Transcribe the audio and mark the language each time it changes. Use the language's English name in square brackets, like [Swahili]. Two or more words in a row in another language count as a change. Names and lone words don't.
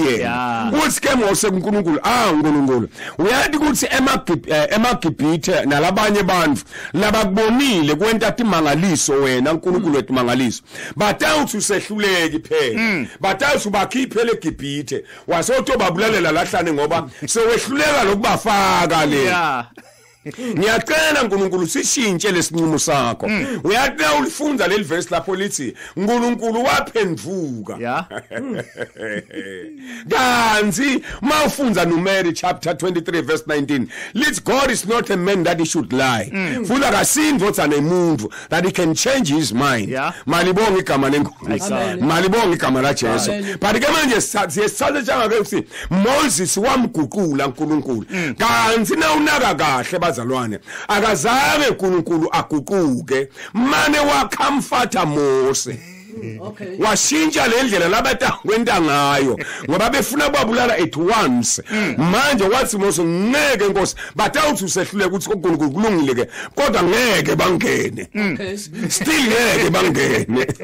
[Swati] yena uthi ke Mose uNkulunkulu uNkulunkulu uyathi ukuthi eMagibhithe nalabanye abantu labakubonile kwenta imangaliso wena uNkulunkulu wethu mangaliso batawuthi usehluleki phela batawuthi bakhiphe leGibhithe wasothi obabulalela lahlane ngoba sewehluleka lokubafaka le ngiyacela uNkulunkulu sishintshe lesinqumo sakho uyathi na ulifunza leli verse lapho lithi uNkulunkulu waphenduka kanzi mawufunza Numeri chapter 23 verse 19 lithi [English] God is not a man that he should lie [Swati] futhi akasindvoza nemuntu [English] that he can change his mind [Swati] malibonga igama lenkosi malibonga igama la Jesu but ke manje siyesathe njengake uthi Moses wamguqula uNkulunkulu kanzi na unaka kahle bazalwane akazange uNkulunkulu aguquke mane wakamfatha Mose washintsha lendlela labata kwenta ngayo ngoba befuna babulala [English] at once [Swati] manje wathi Mose ngeke Nkosi batawuthi usehlule ukuthi uNkulunkulu kulungile ke kodwa ngeke bangene still ngeke bangene